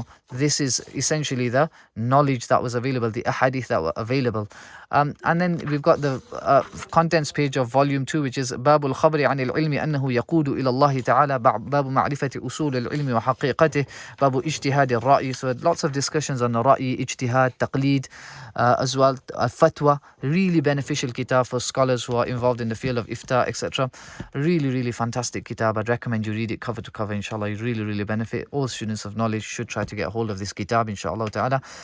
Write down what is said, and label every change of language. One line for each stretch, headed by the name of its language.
English: This is essentially the knowledge that was available, the ahadith that were available. And then we've got the contents page of volume 2, which is
Arabic: باب الخبر عن العلم أنه يقود إلى الله تعالى، باب معرفة أصول العلم وحقيقته، باب اجتهاد الرأي.
English: So lots of discussions on the رأي, ijtihad, taqleed, as well fatwa. Really beneficial kitab for scholars who are involved in the field of ifta, etc. Really fantastic kitab. I'd recommend you read it cover to cover, inshallah. You really benefit. All students of knowledge should try to get hold of this kitab, inshallah ta'ala.